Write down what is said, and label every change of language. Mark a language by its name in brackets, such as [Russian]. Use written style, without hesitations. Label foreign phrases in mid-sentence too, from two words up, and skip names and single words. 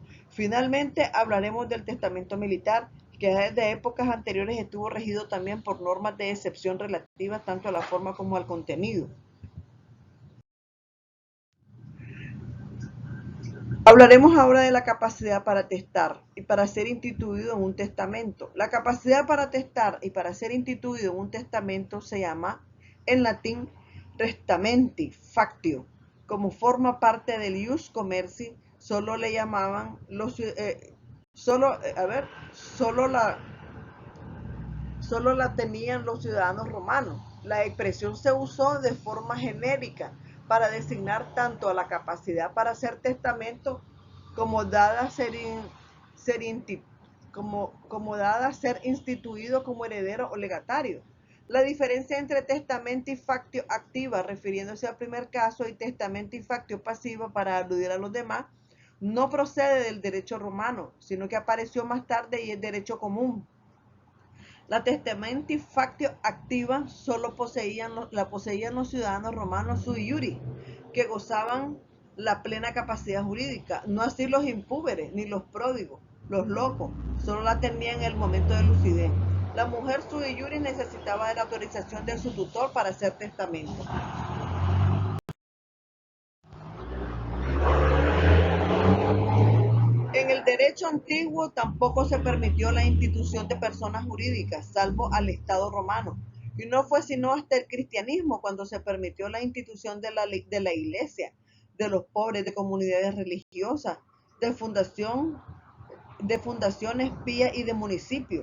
[Spanish] Finalmente, hablaremos del testamento militar, que desde épocas anteriores estuvo regido también por normas de excepción relativas tanto a la forma como al contenido. Hablaremos ahora de la capacidad para testar y para ser instituido en un testamento. La capacidad para testar y para ser instituido en un testamento se llama en latín [Latin] testamenti factio. [Spanish] Como forma parte del [Latin] ius commerci, [Spanish] solo le llamaban solo la tenían los ciudadanos romanos. La expresión se usó de forma genérica para designar tanto a la capacidad para hacer testamento como dada a ser instituido como heredero o legatario. La diferencia entre testamento y factio activa, refiriéndose al primer caso, y testamento y factio pasiva, para aludir a los demás, no procede del derecho romano, sino que apareció más tarde y es derecho común. La testamenti factio activa solo la poseían los ciudadanos romanos [Latin] sui iuris, [Spanish] que gozaban la plena capacidad jurídica, no así los impúberes, ni los pródigos, los locos, solo la tenían en el momento de lucidez. La mujer [Latin] sui iuris [Spanish] necesitaba de la autorización de su tutor para hacer testamento. En el derecho antiguo tampoco se permitió la institución de personas jurídicas, salvo al Estado romano, y no fue sino hasta el cristianismo cuando se permitió la institución de la iglesia, de los pobres, de comunidades religiosas, de fundaciones pías y de municipios.